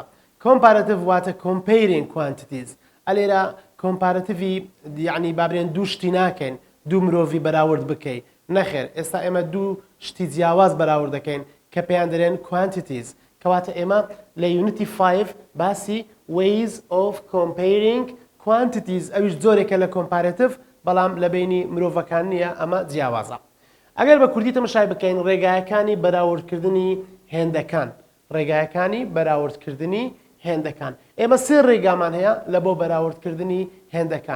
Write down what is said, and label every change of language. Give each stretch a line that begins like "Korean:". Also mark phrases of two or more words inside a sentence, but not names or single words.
Central Kurdish: کۆمپارتیڤ واتە
English: comparing quantities.
Central Kurdish: ئەلێرە کۆمپارتیڤی یعنی بابرێن دوو شتی ناکەین دوو مرۆڤی بەراورد بکەین. نەخێر ئێستا ئێمە دوو شتی جیاواز بەراورد دەکەین کە پێیان دەرێن کوانتیتیز. کەواتە ئێمە لە یونتی 5 باسی
English: ways of comparing quantities
Central Kurdish: ئەویش زۆرێکە لە کۆمپارتیڤ بەڵام لە بینی مرۆڤەکان نییە ئەمە جیاوازە. ئەگەر بە کوردی تەماشای بکەین ڕێگایەکانی بەراوردکردنی هێندەکان ڕێگایەکانی بەراوردکردنی هێندەکان ئێمە سێ ڕێگامان هەیە لە بۆ بەراوردکردنی هێندەکان.